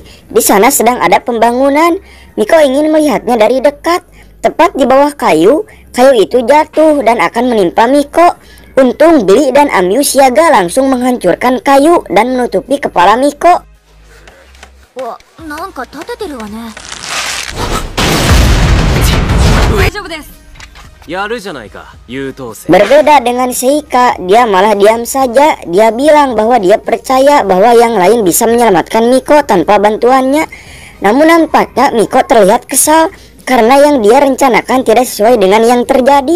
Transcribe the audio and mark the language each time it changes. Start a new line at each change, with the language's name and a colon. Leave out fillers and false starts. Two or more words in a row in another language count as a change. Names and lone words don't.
Indonesian: Di sana sedang ada pembangunan. Miko ingin melihatnya dari dekat. Tepat di bawah kayu itu jatuh dan akan menimpa Miko. Untung Gli dan Amyu siaga langsung menghancurkan kayu dan menutupi kepala Miko.
Japanese: Wah, なんか立ててるわね。
Indonesian: Berbeda dengan Seika, dia malah diam saja. Dia bilang bahwa dia percaya bahwa yang lain bisa menyelamatkan Miko tanpa bantuannya. Namun nampaknya Miko terlihat kesal karena yang dia rencanakan tidak sesuai dengan yang terjadi.